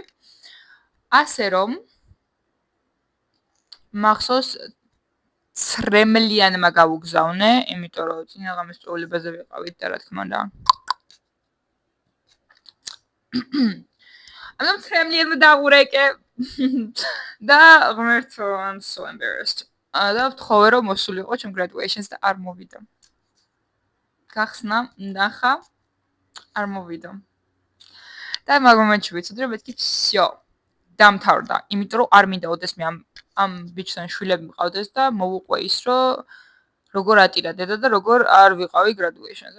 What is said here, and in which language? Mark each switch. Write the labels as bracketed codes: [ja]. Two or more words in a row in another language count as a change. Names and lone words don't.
[ka] ასე რომ მახსოვს ცრემლიანმა გავუგზავნე, იმიტომ რომ წინა ღამეს სწავლებაზე ვიყავით და რა თქმა უნდა. I'm ცრემლიანმა დავურეკე და ღმერთო, [en] I'm so embarrassed. [ka] და ვთხოვე რომ მოსულიყო ჩემ graduation-ს და არ მოვიდა. გახსნა, ნახა, არ მოვიდა. და მაგ მომენტში ვიცოდი რომ მეთქი всё. დამთავრდა, იმიტომ რომ არ მინდა ოდეს მე ამ ბიჭთან შვილები მყავდეს და მოვუყვე ის რომ როგორ ატირა დედა და როგორ არ ვიყავი graduation-ზე.